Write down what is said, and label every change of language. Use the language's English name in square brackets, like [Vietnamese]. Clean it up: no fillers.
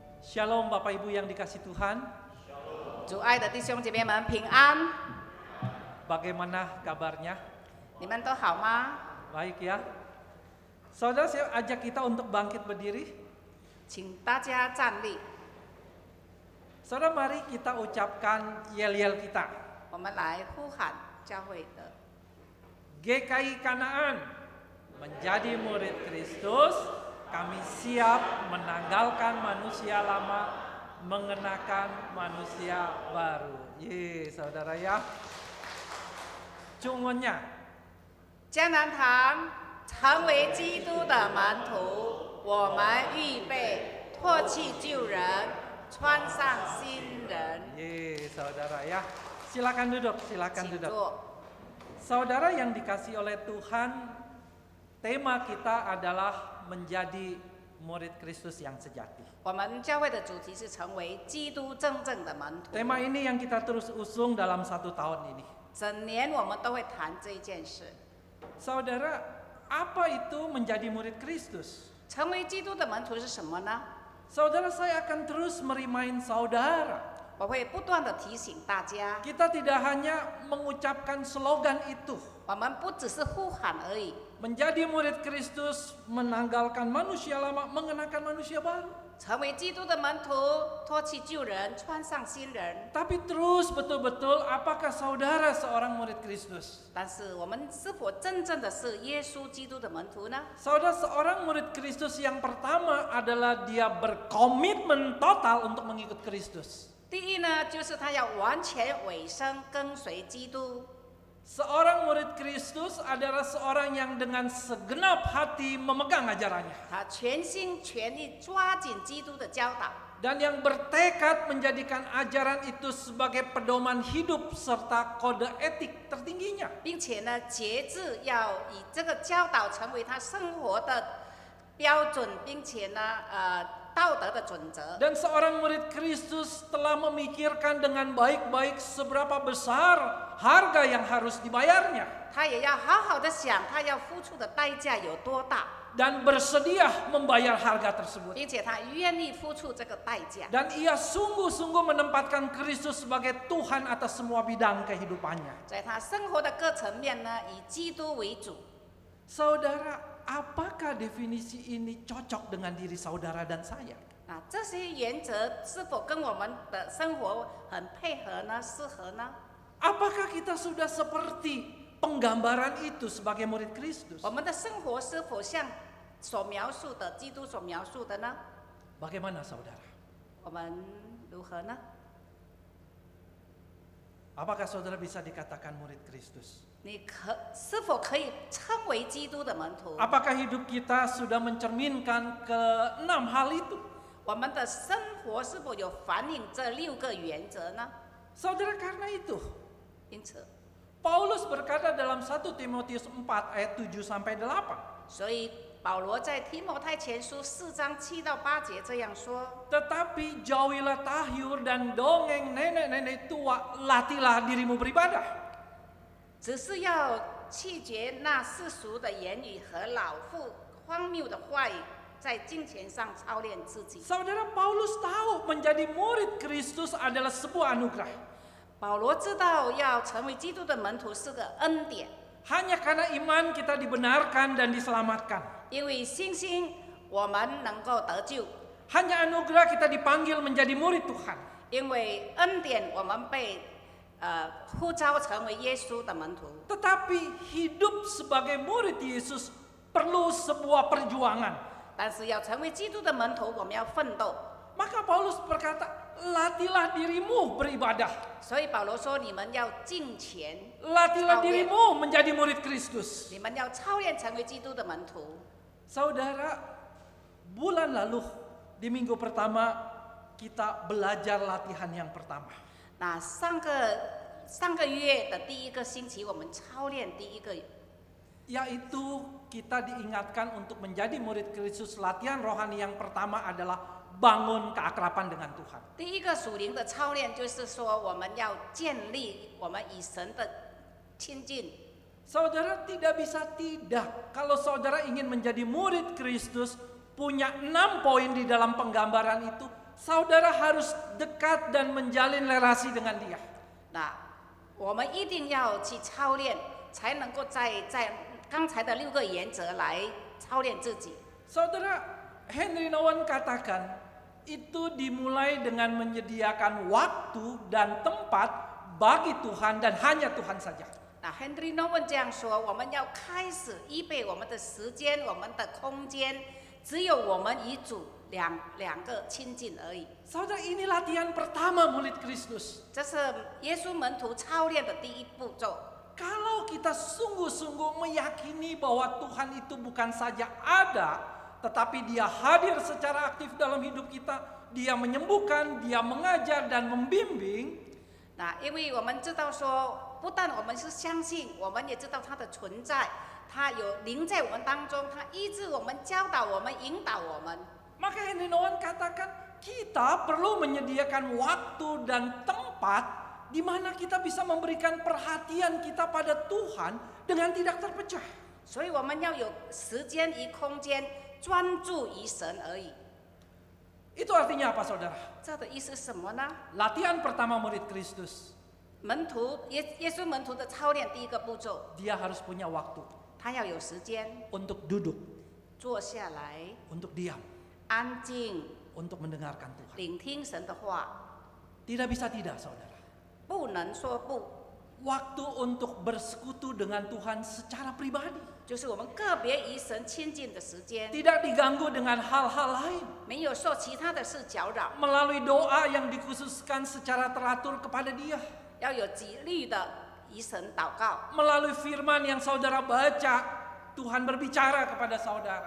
[Indonesian] Shalom Bapak Ibu yang dikasih Tuhan. [Chinese] 主爱的弟兄姐妹们平安， [Indonesian] Bagaimana kabarnya? [Chinese] 你们都好吗？ [Indonesian] Baik ya. Saudara, saya ajak kita untuk bangkit berdiri. [Chinese] 请大家站立， [Indonesian] Saudara, mari kita ucapkan yel-yel kita. [Chinese] 我们来呼喊教会的 [Indonesian] GKI Kanaan, menjadi murid Kristus, kami siap menanggalkan manusia lama, mengenakan manusia baru. Ye, saudara ya. [Chinese] 中文呀，江南堂成为基督的门徒，我们预备脱去旧人，穿上新人。 [Indonesian] Ye, saudara ya. Silakan duduk, silakan [Chinese] 请 [Indonesian] duduk. [Chinese] 坐。 [Indonesian] Saudara yang dikasihi oleh Tuhan, tema kita adalah menjadi murid Kristus yang sejati. [Chinese] 我们教会的主题是成为基督真正的门徒。 [Indonesian] Tema ini yang kita terus usung dalam 1 tahun ini. [Chinese] 整年我们都会谈这件事。 [Indonesian] Saudara, apa itu menjadi murid Kristus? [Chinese] 成为基督的门徒是什么呢？ [Indonesian] Saudara, saya akan terus merimain saudara. [Chinese] 我会不断的提醒大家， [Indonesian] Kita tidak hanya mengucapkan slogan itu. [Chinese] 我们不只是呼喊而已。 [Indonesian] Menjadi murid Kristus menanggalkan manusia lama, mengenakan manusia baru. [Chinese] 成为基督的门徒，脱去旧人，穿上新人。 [Indonesian] Tapi terus betul-betul apakah saudara seorang murid Kristus? [Chinese] 但是我们是否真正的是耶稣基督的门徒呢？ [Indonesian] Saudara, seorang murid Kristus yang pertama adalah dia berkomitmen total untuk mengikut Kristus. [Chinese] 第一呢，就是他要完全委身跟随基督。 [Indonesian] Seorang murid Kristus adalah seorang yang dengan segenap hati memegang ajarannya. [Chinese] 他全心全意抓紧基督的教导， [Indonesian] Dan yang bertekad menjadikan ajaran itu sebagai pedoman hidup serta kode etik tertingginya. [Chinese] 并且呢，节制要以这个教导成为他生活的标准，并且呢，道德的准则。 [Indonesian] Dan seorang murid Kristus telah memikirkan dengan baik-baik seberapa besar harga yang harus dibayarnya. [Chinese] 他也要好好的想，他要付出的代价有多大， [Indonesian] Dan bersedia membayar harga tersebut. [Chinese] 并且他愿意付出这个代价。 [Indonesian] Dan ia sungguh-sungguh menempatkan Kristus sebagai Tuhan atas semua bidang kehidupannya. [Chinese] 在他生活的各层面呢，以基督为主。 [Indonesian] Saudara, apakah definisi ini cocok dengan diri saudara dan saya? [Chinese] 啊，这些原则是否跟我们的生活很配合呢？适合呢？ [Indonesian] Apakah kita sudah seperti penggambaran itu sebagai murid Kristus? [Chinese] 我们的生活是否像所描述的基督所描述的呢？ [Indonesian] Bagaimana saudara? [Chinese] 我们如何呢？ [Indonesian] Apakah saudara bisa dikatakan murid Kristus? [Chinese] 你是否可以称为基督的门徒？ [Indonesian] Apakah hidup kita sudah mencerminkan ke 6 hal itu? [Chinese] 我们的生活是否有反映这6个原则呢？ [Indonesian] Saudara, karena itu [Chinese] 因此， [Indonesian] Paulus berkata dalam 1 Timotius 4 ayat 7 sampai 8. [Chinese] 所以保罗在提摩太前书4章7到8节这样说： [Indonesian] Tetapi jauhilah tahyur dan dongeng nenek-nenek tua, latihlah dirimu beribadah. [Chinese] 只是要弃绝那世俗的言语和老妇荒谬的话语，在金钱上操练自己。 [Indonesian] Saudara, Paulus tahu menjadi murid Kristus adalah sebuah anugerah. [Chinese] 保罗知道要成为基督的门徒是个恩典， [Indonesian] Hanya karena iman kita dibenarkan dan diselamatkan. [Chinese] 因为信心我们能够得救， [Indonesian] Hanya anugerah kita dipanggil menjadi murid Tuhan. [Chinese] 因为恩典我们被呼召成为耶稣的门徒。 [Indonesian] Tetapi hidup sebagai murid Yesus perlu sebuah perjuangan. [Chinese] 但是要成为基督的门徒，我们要奋斗。 [Indonesian] Maka Paulus berkata, latihlah dirimu beribadah. [Chinese] 所以保罗说：“你们要敬虔， [Indonesian] Latihlah dirimu menjadi murid Kristus. [Chinese] 你们要操练成为基督的门徒。” [Indonesian] Saudara, bulan lalu di minggu pertama kita belajar latihan yang pertama. [Chinese] 那上个月的第1个星期，我们操练第1个， [Indonesian] Yaitu kita diingatkan untuk menjadi murid Kristus. Latihan rohani yang pertama adalah bangun keakraban dengan Tuhan. [Chinese] 第1个属灵的操练就是说，我们要建立我们与神的亲近。 [Indonesian] Saudara, tidak bisa tidak. Kalau saudara ingin menjadi murid Kristus, punya 6 poin di dalam penggambaran itu, saudara harus dekat dan menjalin relasi dengan dia. [Chinese] 那我们一定要去操练，才能够在刚才的6个原则来操练自己。 [Indonesian] Saudara, Henry Nouwen katakan, itu dimulai dengan menyediakan waktu dan tempat bagi Tuhan dan hanya Tuhan saja. [Chinese] 那 Henry Nouwen 这样说：我们要开始预备我们的时间、我们的空间，只有我们与主两个亲近而已。 [Indonesian] Saudara, ini latihan pertama murid Kristus. [Chinese] 这是耶稣门徒操练的第1步骤。 [Indonesian] Kalau kita sungguh-sungguh meyakini bahwa Tuhan itu bukan saja ada, tetapi Dia hadir secara aktif dalam hidup kita. Dia menyembuhkan, Dia mengajar dan membimbing. [Chinese] 那因为我们知道说，不但我们是相信，我们也知道它的存在，它有灵在我们当中，它医治我们、教导我们、引导我们。 [Indonesian] Maka Henry Nouwen katakan, kita perlu menyediakan waktu dan tempat di mana kita bisa memberikan perhatian kita pada Tuhan dengan tidak terpecah. [Chinese] 所以我们要有时间与空间专注于神而已。 [Indonesian] Itu artinya apa, saudara? [Chinese] 这的意思是什么呢？ [Indonesian] Latihan pertama murid Kristus, [Chinese] 门徒耶稣门徒的操练第一个步骤， [Indonesian] dia harus punya waktu [Chinese] 他要有时间 [Indonesian] untuk duduk, [Chinese] 坐下来， [Indonesian] untuk diam, [Chinese] 安静 [Indonesian] untuk mendengarkan Tuhan. [Chinese] 聆听神的话， [Indonesian] Tidak bisa tidak, saudara. [Chinese] 不能说不， [Indonesian] Waktu untuk bersekutu dengan Tuhan secara pribadi, [Chinese] 就是我们个别与神亲近的时间， [Indonesian] tidak diganggu dengan hal-hal lain. [Chinese] 没有受其他的事搅扰， [Indonesian] Melalui doa yang dikhususkan secara teratur kepada Dia, [Chinese] 要有纪律的与神祷告。 [Indonesian] melalui firman yang saudara baca, Tuhan berbicara kepada saudara.